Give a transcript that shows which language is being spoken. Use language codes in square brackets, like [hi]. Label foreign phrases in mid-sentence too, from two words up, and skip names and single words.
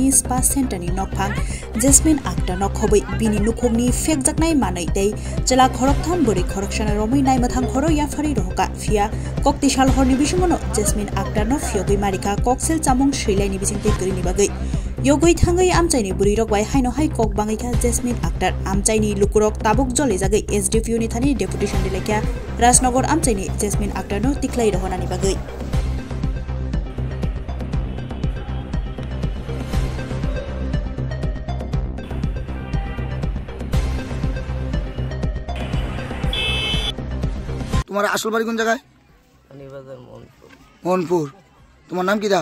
[brx] स्पा सेन्टारनि नकफां जेसमिन आक्टा नखबै बिनि नुखुगनि फेकजाकनाय मानै दै जेला खरकथाम बोरै खरकसाना रमै नायमथां खर याफारि रहका फिया कक्ति सालहरनि बिसुंगनो जेसमिन आक्टा न फियगै मारिका ककसेल जामुं सैलायनि बिसिंति गरिनि बागै योगै थांगै आमचाइनि बुरिरक बाय हायनो हाय कक बाङैखा जेसमिन आक्टार आमचाइनि लुकुरक ताबुक जले जागै एसडीपीओ नि थानि डेपुटेशन दिलेख्या राजनगर आमचाइनि जेसमिन आक्टार नो तिख्लाय रहनानि बागै [bn] तुम्हारा আসল বাড়ি কোন জায়গায়? রানীবাজার মোহনপুর। তোমার নাম কি দা?